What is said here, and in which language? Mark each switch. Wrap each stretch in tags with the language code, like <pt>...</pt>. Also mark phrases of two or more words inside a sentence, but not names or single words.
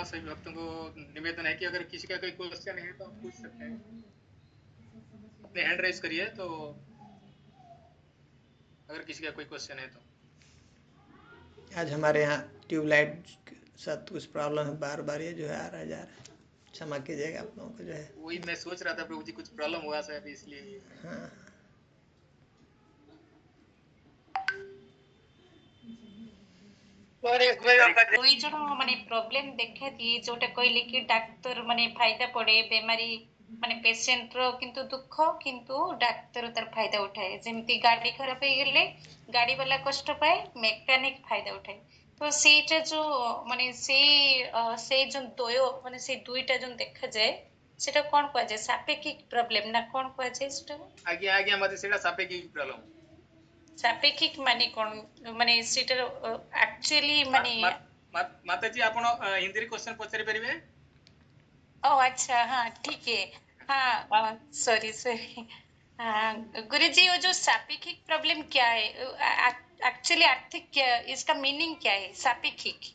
<hi>सभी भक्तों को निवेदन है कि अगर किसी का कोई क्वेश्चन है तो आप पूछ सकते हैं, अपने</hi> <en>hand raise</en> <hi>करिए, तो अगर किसी का कोई क्वेश्चन है तो। आज हमारे यहाँ ट्यूबलाइट के साथ कुछ प्रॉब्लम है, बार बार ये जो है आ रहा है जा रहा है, क्षमा कीजिएगा आप लोगों को जो है। वही मैं सोच रहा था प्रभु जी कुछ प्रॉब्लम हुआ शायद इसलिए। हाँ,</hi> <or>ଦୁଇ ଜଣ ମାନେ ପ୍ରୋବ୍ଲେମ ଦେଖାଦିଏ, ଯୋଉଟା କହିଲେ କି ଡାକ୍ତର ମାନେ ଫାଇଦା ପଡେ ବେମାରୀ ମାନେ ପେସେଣ୍ଟ ର କିନ୍ତୁ ଦୁଃଖ, କିନ୍ତୁ ଡାକ୍ତର ତାର ଫାଇଦା ଉଠାଏ। ଯେମିତି ଗାଡି ଖରାପ ହେଇଗଲେ ଗାଡି ବାଲା କଷ୍ଟ ପାଏ, ମେକାନିକ ଫାଇଦା ଉଠାଏ। ତ ସେଇଟା ଯୋଉ ମାନେ ସେଇ ଯୋଉ ଦ୍ୱୟ ମାନେ ସେଇ ଦୁଇଟା ଯୋଉ ଦେଖାଯାଏ, ସେଟା କଣ କୁହାଯାଏ? ସାପେକ୍ଷିକ ପ୍ରୋବ୍ଲେମ ନା କଣ କୁହାଯାଏ ସେଟା? ଆଜ୍ଞା ଆଜ୍ଞା, ମତେ ସେଇଟା ସାପେକ୍ଷିକ ପ୍ରୋବ୍ଲେମ। ସାପେକ୍ଷିକ ମାନେ କଣ? ମାନେ ସେଟାର ଆକ୍ଚୁଆଲି ମାନେ ମାତାଜୀ ଆପଣ ହିନ୍ଦୀ ରେ କ୍ୱେଶ୍ଚନ ପଚାରି ପାରିବେ?</or> <hi>ओ अच्छा, हाँ ठीक है। हाँ सॉरी गुरुजी, वो जो सापेक्षिक प्रॉब्लम क्या है एक्चुअली? आर्थिक क्या, इसका मीनिंग क्या है सापेक्षिक?</hi>